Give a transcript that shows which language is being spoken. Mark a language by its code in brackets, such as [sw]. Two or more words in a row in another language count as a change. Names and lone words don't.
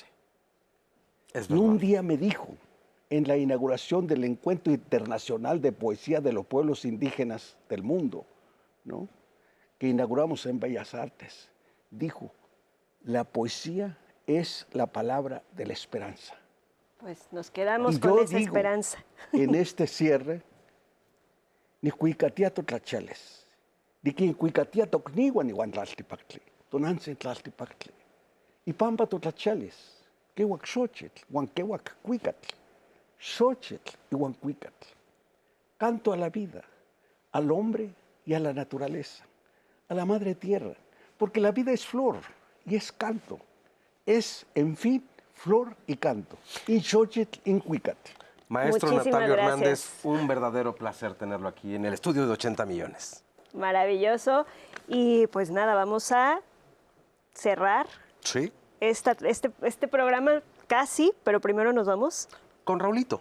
[es] Y un día me dijo, en la inauguración del Encuentro Internacional de Poesía de los Pueblos Indígenas del Mundo, ¿no?, que inauguramos en Bellas Artes, dijo, la poesía es la palabra de la esperanza. Pues nos quedamos con esa esperanza. En este cierre, [nah] ni cuicatia totlachales, ni quien cuicatia tocnigua ni guantlaltipactle, tonanse tlaltipactle, y pampa totlachales, que huaxochitl, huanquehuac cuicatl, xochitl y huancuicatl. [es] Canto a la vida, al hombre y a la naturaleza, a la madre tierra, porque la vida es flor y es canto. Es, en fin, flor y canto. [nah] In xochitl, in cuicatl. [es] Maestro Muchísimas Natalio gracias. Hernández, un verdadero placer tenerlo aquí en el estudio de 80 millones. Maravilloso. Y pues nada, vamos a cerrar Sí. este programa casi, pero primero nos vamos con Raulito.